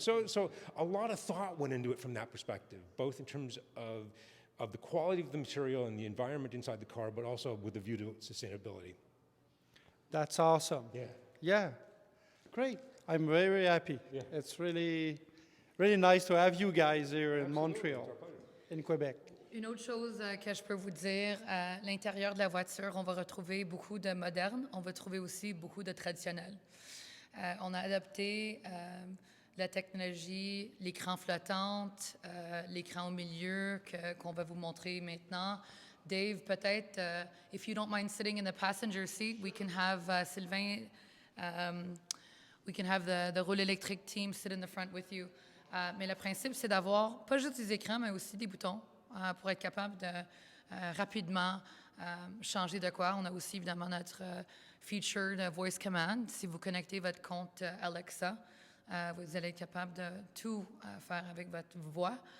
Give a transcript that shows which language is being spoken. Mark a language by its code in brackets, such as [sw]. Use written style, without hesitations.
[en] So a lot of thought went into it from that perspective, both in terms of the quality of the material and the environment inside the car, but also with a view to sustainability. That's awesome. Yeah. Yeah, great. I'm very, very happy. Yeah. It's really nice to have you guys here in Montreal, in Quebec. [fr] Une autre chose que je peux vous dire, à l'intérieur de la voiture, on va retrouver beaucoup de moderne, on va trouver aussi beaucoup de traditionnel. On a adapté la technologie, l'écran flottante, l'écran au milieu qu'on va vous montrer maintenant. [en] Dave, peut-être, if you don't mind sitting in the passenger seat, we can have Sylvain, we can have the roule électrique team sit in the front with you. [fr] Mais le principe, c'est d'avoir pas juste des écrans, mais aussi des boutons pour être capable de rapidement changer de quoi. On a aussi évidemment notre feature de voice command. Si vous connectez votre compte Alexa, vous allez être capable de tout faire avec votre voix.